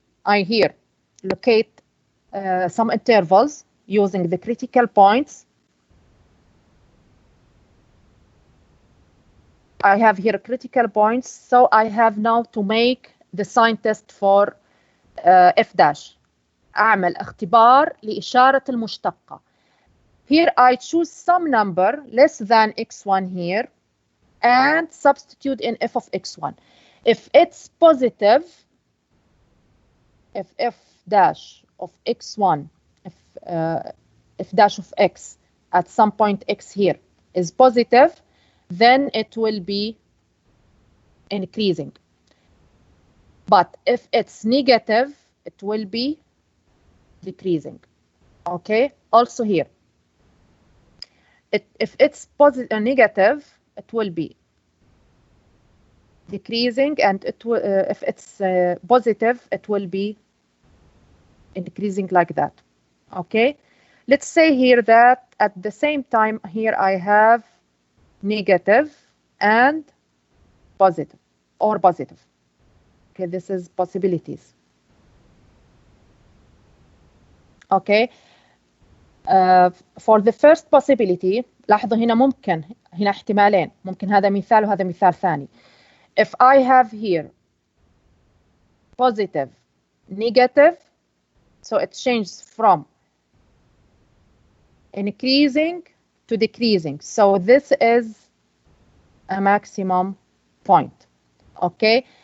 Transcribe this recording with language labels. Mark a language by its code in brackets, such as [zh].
[en] I here locate some intervals using the critical points. I have here critical points, so I have now to make the sign test for f dash. [ar] أعمل اختبار لإشارة المشتقة. [en] Here I choose some number less than x1 here and substitute in f of x1. If it's positive, if f dash of x1, if f dash of x at some point x here is positive, then it will be increasing. But if it's negative, it will be decreasing. Okay, also here, if it's positive negative, it will be decreasing, and it will, if it's positive, it will be increasing like that. Okay, let's say here that at the same time here I have negative and positive, or positive. Okay, this is possibilities. Okay, for the first possibility, [ar] لاحظوا هنا ممكن، هنا احتمالين، ممكن هذا مثال وهذا مثال ثاني. [en] If I have here positive, negative, so it changes from increasing to decreasing. So this is a maximum point, okay?